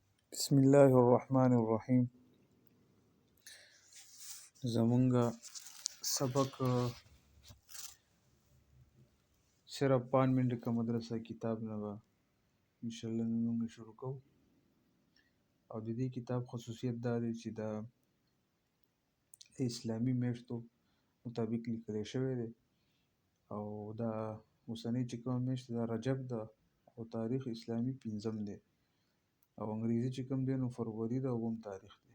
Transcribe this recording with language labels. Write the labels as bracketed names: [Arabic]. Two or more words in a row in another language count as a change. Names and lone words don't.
[Arabic] بسم الله الرحمن الرحیم. [Pashto] زمونږ سبق صرف 5 منٹ کا مدرسہ کتاب نه به انشاءالله نن موږ شروع کوو. او د دې کتاب خصوصیت دا دی چې دا اسلامی میاشتو مطابق لیکلی شوی دی او دا اوسنۍ چې کومه میاشت دا رجب ده او تاریخ اسلامی 5 دی او انګریزي چې کوم دی نو فروری ده 9 تاریخ دی.